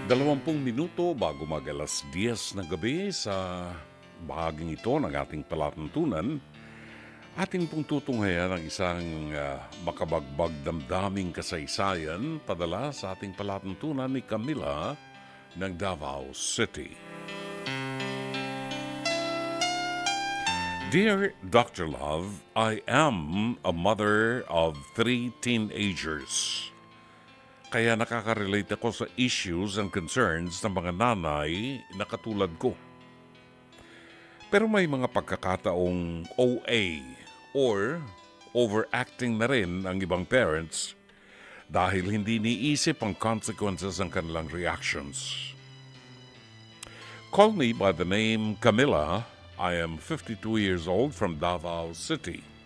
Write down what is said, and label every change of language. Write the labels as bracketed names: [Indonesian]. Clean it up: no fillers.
[Filipino] 20 minuto bago mag alas 10 ng gabi sa bahaging ito ng ating palatuntunan, ating pong tutunghayan ang isang makabagbag damdaming kasaysayan padala sa ating palatuntunan ni Camila ng Davao City. [English] Dear Dr. Love, I am a mother of 3 teenagers. [Filipino] Kaya nakaka-relate ako sa issues and concerns ng mga nanay na katulad ko. Pero may mga pagkakataong OA or overacting na rin ang ibang parents dahil hindi niisip ang consequences ng kanilang reactions. [English] Call me by the name Camila. I am 52 years old from Davao City.